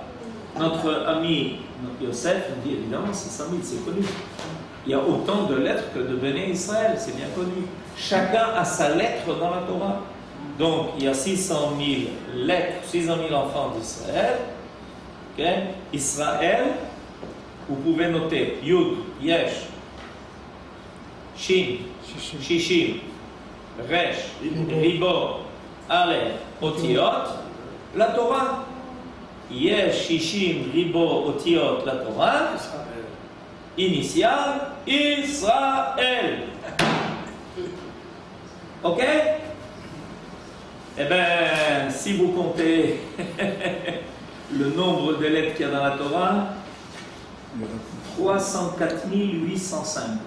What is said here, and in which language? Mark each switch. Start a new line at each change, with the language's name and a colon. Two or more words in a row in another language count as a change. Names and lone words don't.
French: Notre ami Yosef nous dit évidemment 600 000, c'est connu. Il y a autant de lettres que de Béné Israël, c'est bien connu. Chacun a sa lettre dans la Torah. Donc il y a 600 000 lettres, 600 000 enfants d'Israël. Okay? Israël, vous pouvez noter
Hebrew: יוד יש שין שישים ריש ריבוא אלף אותיות,
French: la Torah.
Hebrew: יש שישים ריבוא אותיות,
French: la Torah. Initial, Israël. Ok? Eh bien, si vous comptez le nombre de lettres qu'il y a dans la Torah, 304 805.